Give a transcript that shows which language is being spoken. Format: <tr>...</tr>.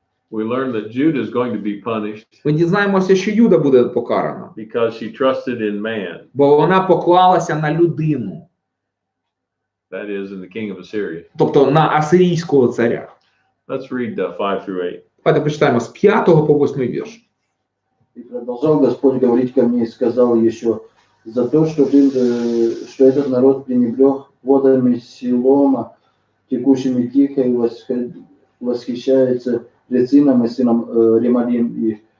<en>we learn that Judah is going to be punished</en> <uk>ми дізнаємося, що Юда буде покарана,</uk> <en>because she trusted in man,</en> <uk>бо вона поклалася на людину,</uk> <en>that is, in the king of Assyria.</en> <uk>тобто на асирійського царя.</uk> <en>Let's read 5 through 8.</en> <uk>Давайте почитаємо з 5 по 8 вірш.</uk> <ru>И продолжал Господь говорить ко мне и сказал еще: за то, что этот народ пренебрег водами Силома, текущими тихо, и восхищается Рецином и сыном Ремалим их.</ru>